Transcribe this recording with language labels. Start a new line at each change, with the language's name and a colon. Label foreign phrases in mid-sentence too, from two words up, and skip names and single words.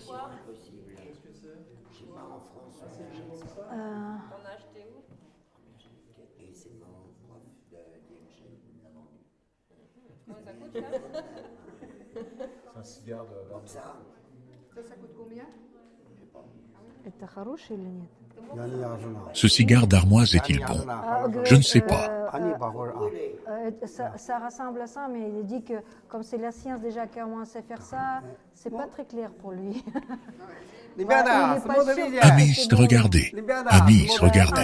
French: Ça coûte combien?
Russian: Это хороший или нет?
French: Ce cigare d'armoise est-il bon? Je ne sais pas. Ça ressemble à ça, mais il dit que comme c'est la science déjà qui a commencé à faire ça, c'est pas très clair pour lui. Amis, regardez. Amis, regardez.